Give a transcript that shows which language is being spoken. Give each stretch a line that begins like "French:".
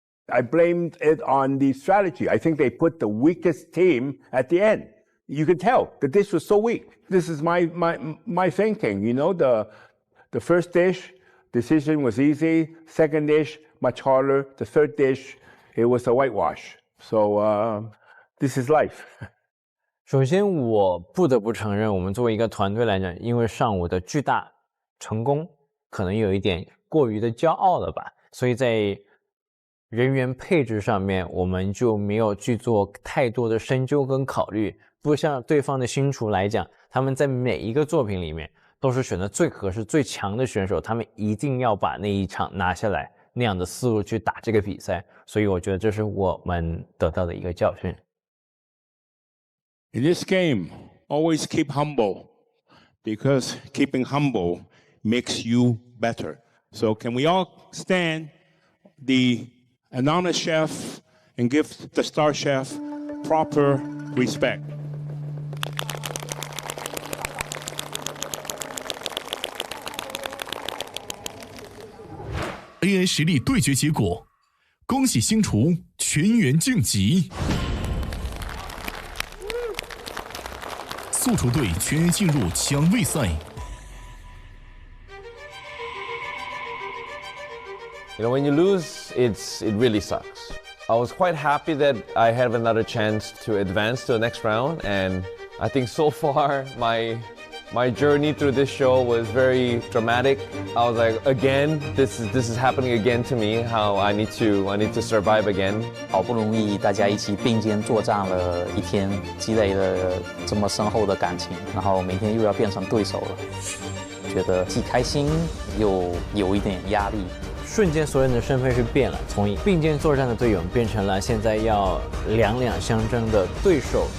English: I blamed it on the strategy. I think they put the weakest team at the end. you could tell the dish was so weak. This is my thinking, you know, the first dish, decision was easy. Second dish, much harder. The third dish, it was a whitewash. So this is life.
Chinese: 首先，我不得不承认，我们作为一个团队来讲，因为上午的巨大成功，可能有一点过于的骄傲了吧，所以在人员配置上面，我们就没有去做太多的深究跟考虑。不像对方的新厨来讲，他们在每一个作品里面都是选择最合适、最强的选手，他们一定要把那一场拿下来，那样的思路去打这个比赛。所以我觉得这是我们得到的一个教训。
English: In this game, always keep humble, because keeping humble makes you better. So can we all stand the anonymous chef and give the star chef proper respect?
Chinese: ，AI 实力对决结果，恭喜星厨全员晋级。素厨队全员进入抢位赛。
English: You know, when you lose, it really sucks. I was quite happy that I have another chance to advance to the next round, and I think so far my journey through this show was very dramatic. I was like, again, this is happening again to me. How I need to survive again.
Chinese: 好不容易大家一起并肩作战了一天，积累了这么深厚的感情，然后明天又要变成对手了，觉得既开心又有一点压力。瞬间，所有人的身份是变了，从并肩作战的队友变成了现在要两两相争的对手。